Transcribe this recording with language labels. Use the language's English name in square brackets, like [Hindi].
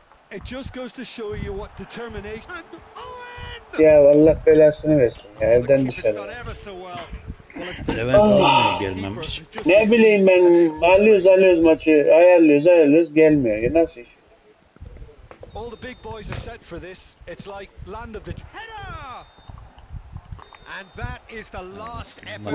[English] It just goes to show you what determination. [Turkish] Ya Allah belasını versin ya evden dışarı. Levent almaya gelmemiş. Ne bileyim ben alıyoruz maçı ayarlıyoruz gelmiyor ya nasıl iş? [English] All the big boys are set for this. It's like land of the Header! And that is the last effort.